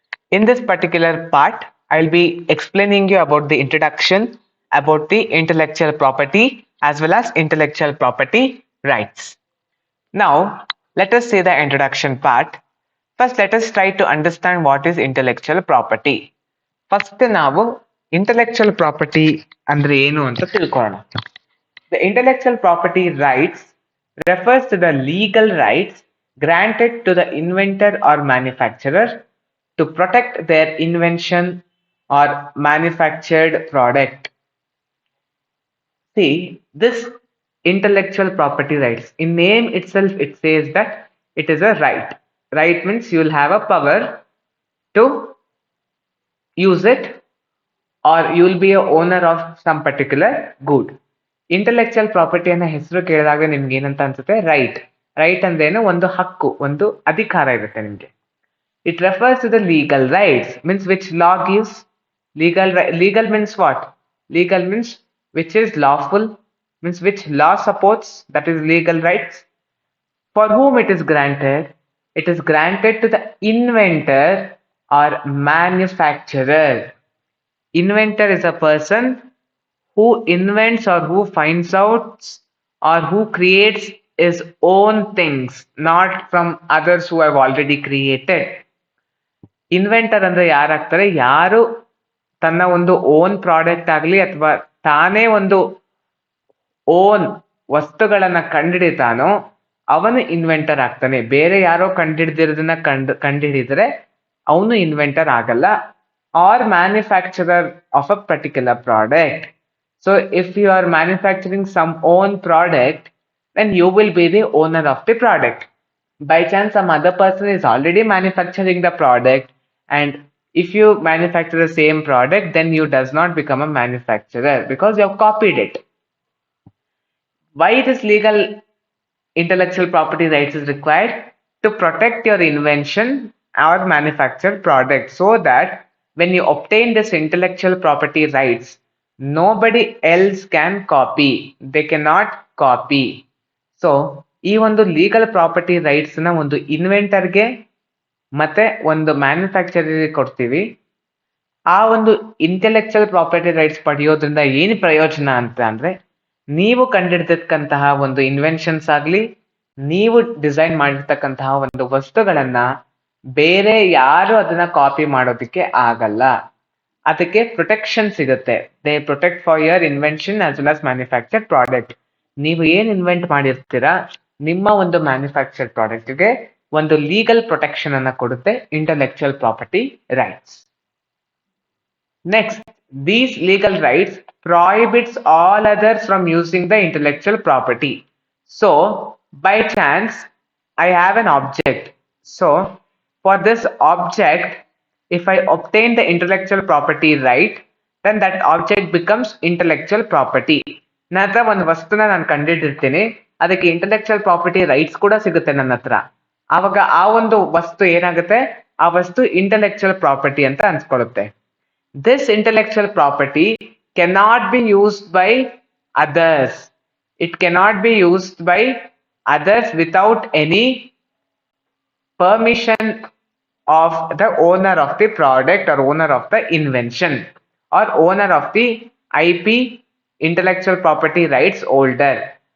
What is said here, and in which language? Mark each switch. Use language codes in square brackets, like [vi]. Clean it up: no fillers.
[en] In this particular part, I'll be explaining you about the introduction, about the intellectual property as well as intellectual property rights. Now, let us see the introduction part. First, let us try to understand what is intellectual property. [kn] First, ನಾವು intellectual property ಅಂದ್ರೆ ಏನು ಅಂತ ತಿಳ್ಕೊಳ್ಳೋಣ. [en] The intellectual property rights refers to the legal rights granted to the inventor or manufacturer to protect their invention or manufactured product. See, this intellectual property rights, in name itself, it says that it is a right. Right means you will have a power to use it, or you will be a owner of some particular good. [kn] Intellectual property ಅನ್ನ ಹೆಸರು ಕೇಳಿದಾಗ ನಿಮ್ಗೆ ಏನಂತ ಅನ್ಸುತ್ತೆ? Right. Right ಅಂದ್ರೇನು? ಒಂದು ಹಕ್ಕು, ಒಂದು ಅಧಿಕಾರ ಇರುತ್ತೆ ನಿಮ್ಗೆ. [en] It refers to the legal rights, means which law gives legal means what? Legal means which is lawful, means which law supports, that is legal rights. For whom it is granted? It is granted to the inventor or manufacturer. Inventor is a person who invents or who finds out or who creates his own things, not from others who have already created. [kn] Inventor ಅಂದ್ರೆ ಯಾರಾಗ್ತಾರೆ? ಯಾರು ತನ್ನ ಒಂದು own product ಆಗಲಿ ಅಥವಾ ತಾನೇ ಒಂದು own ವಸ್ತುಗಳನ್ನ ಕಂಡುಹಿಡಿತಾನೋ ಅವನು ಇನ್ವೆಂಟರ್ ಆಗ್ತಾನೆ. ಬೇರೆ ಯಾರೋ ಕಂಡುಹಿಡಿದಿರೋದನ್ನ ಕಂಡುಹಿಡಿದ್ರೆ ಅವನು ಇನ್ವೆಂಟರ್ ಆಗಲ್ಲ. [en] Or manufacturer of a particular product. So if you are manufacturing some own product, then you will be the owner of the product. By chance some other person is already manufacturing the product, and if you manufacture the same product, then you does not become a manufacturer because you have copied it. Why this legal intellectual property rights is required? To protect your invention or manufactured product, so that when you obtain this intellectual property rights, nobody else can copy. They cannot copy. [kn] So ಈ ಒಂದು legal property rights ನ ಒಂದು ಇನ್ವೆಂಟರ್ಗೆ ಮತ್ತೆ ಒಂದು ಮ್ಯಾನುಫ್ಯಾಕ್ಚರಿಗೆ ಕೊಡ್ತೀವಿ. ಆ ಒಂದು intellectual property rights ಪಡೆಯೋದ್ರಿಂದ ಏನು ಪ್ರಯೋಜನ ಅಂತ ಅಂದ್ರೆ, ನೀವು ಕಂಡಿಡ್ತಕ್ಕಂತಹ ಒಂದು ಇನ್ವೆನ್ಷನ್ಸ್ ಆಗ್ಲಿ, ನೀವು ಡಿಸೈನ್ ಮಾಡಿರ್ತಕ್ಕಂತಹ ಒಂದು ವಸ್ತುಗಳನ್ನ ಬೇರೆ ಯಾರು ಅದನ್ನ ಕಾಪಿ ಮಾಡೋದಕ್ಕೆ ಆಗಲ್ಲ. ಅದಕ್ಕೆ ಪ್ರೊಟೆಕ್ಷನ್ ಸಿಗುತ್ತೆ. [en] They protect for your invention as well as manufactured product. [kn] ನೀವು ಏನ್ ಇನ್ವೆಂಟ್ ಮಾಡಿರ್ತೀರಾ, ನಿಮ್ಮ ಒಂದು ಮ್ಯಾನುಫ್ಯಾಕ್ಚರ್ಡ್ ಪ್ರಾಡಕ್ಟ್ಗೆ ಒಂದು ಲೀಗಲ್ ಪ್ರೊಟೆಕ್ಷನ್ ಅನ್ನ ಕೊಡುತ್ತೆ intellectual property rights. [en] Next, these legal rights prohibits all others from using the intellectual property. So by chance I have an object. So for this object, if I obtain the intellectual property right, then that object becomes intellectual property. [kn] ನನ್ನ ಹತ್ರ ಒಂದು ವಸ್ತುನ ನಾನು ಕಂಡಿಟ್ಟಿರ್ತೀನಿ, ಅದಕ್ಕೆ intellectual property rights ಕೂಡ ಸಿಗುತ್ತೆ ನನ್ನ ಹತ್ರ. ಆವಾಗ ಆ ಒಂದು ವಸ್ತು ಏನಾಗುತ್ತೆ? ಆ ವಸ್ತು ಇಂಟೆಲೆಕ್ಚುಯಲ್ ಪ್ರಾಪರ್ಟಿ ಅಂತ ಅನ್ಸ್ಕೊಳ್ಳುತ್ತೆ. [en] This intellectual property cannot be used by others. It cannot be used by others without any permission of the owner of the product or owner of the invention or owner of the IP, intellectual property rights holder.